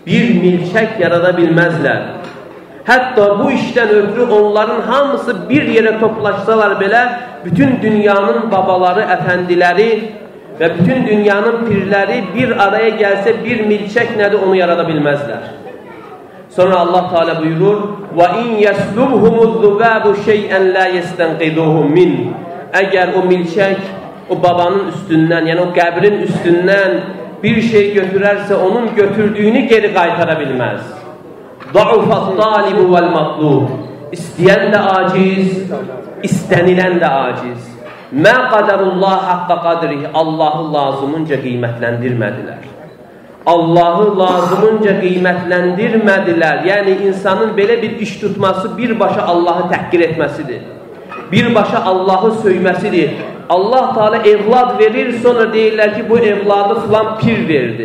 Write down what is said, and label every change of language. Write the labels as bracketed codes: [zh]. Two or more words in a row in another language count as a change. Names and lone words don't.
[az] Bir milçək yarada bilməzlər. Hətta bu işdən ötürü onların hamısı bir yerə toplaşsalar belə, bütün dünyanın babaları, əfəndiləri və bütün dünyanın pirləri bir araya gəlsə, bir milçək nədir onu yarada bilməzlər. Sonra Allah Teala buyurur: [ar] وَاِنْ يَسْلُبْهُمُ الذُّبَابُ شَيْئًا لَا يَسْتَنْقِذُهُ مِنْ. [az] Əgər o milçək o babanın üstündən, yəni o qəbrin üstündən bir şey götürərsə, onun götürdüyünü geri qaytara bilməz. [ar] ضَعُفَ الطَّالِبُ وَالْمَطْلُوبُ. [az] İstəyən də aciz, istənilən də aciz. [ar] مَا قَدَرُ اللّٰهَ حَقَّ قَدْرِهِ. [az] Allahı lazımınca qiymətləndirmədilər. Allahı lazımınca qiymətləndirmədilər. Yəni, insanın belə bir iş tutması birbaşa Allahı təhqir etməsidir. Birbaşa Allahı söyməsidir. Allah Teala evlad verir, sonra deyirlər ki, bu evladı filan pir verdi.